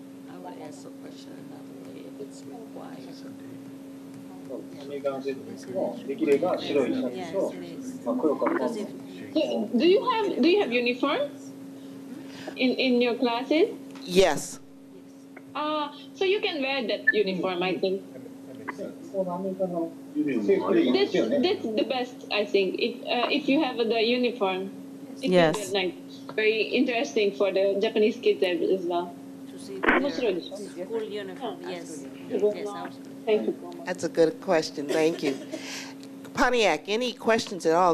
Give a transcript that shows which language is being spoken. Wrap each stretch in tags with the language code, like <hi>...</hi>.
<en>I would ask a question another way if it's required.</en> <ja>アメリカの制服もできれば白いシャツと、まあ、黒か紺の。</ja> <en>Do you have uniform in your classes? Yes. So you can wear that uniform, I think.</en> <ja>アメリカの制服でいいですよね。</ja> <en>That's the best, I think. If you have the uniform, it Yes. will be like very interesting for the Japanese kids as well. To see</en> <ja>面白いでしょ?</ja> <en>their school uniform, yes. Yes, Thank you. That's a good question. Thank you. Pontiac, any questions at all?</en>